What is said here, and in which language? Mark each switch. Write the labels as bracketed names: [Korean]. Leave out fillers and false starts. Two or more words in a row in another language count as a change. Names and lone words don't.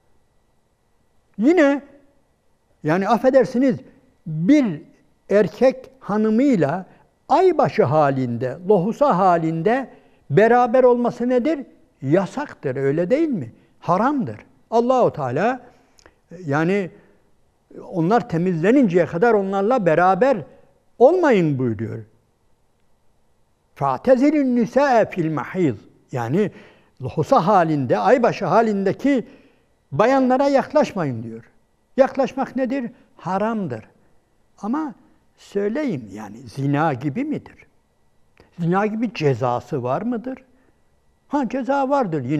[Turkish] Yine yani affedersiniz bir erkek hanımıyla aybaşı halinde, lohusa halinde beraber olması nedir? Yasaktır, öyle değil mi? Haramdır. Allahu Teala yani onlar temizleninceye kadar onlarla beraber olmayın buyuruyor. [Arabic] فَاَعْتَزِلُ النِّسَاءَ فِي الْمَحِيضِ. [Turkish] Yani lohusa halinde, aybaşı halindeki bayanlara yaklaşmayın diyor. Yaklaşmak nedir? Haramdır. Ama söyleyeyim yani zina gibi midir? Zina gibi cezası var mıdır? Ceza vardır yine.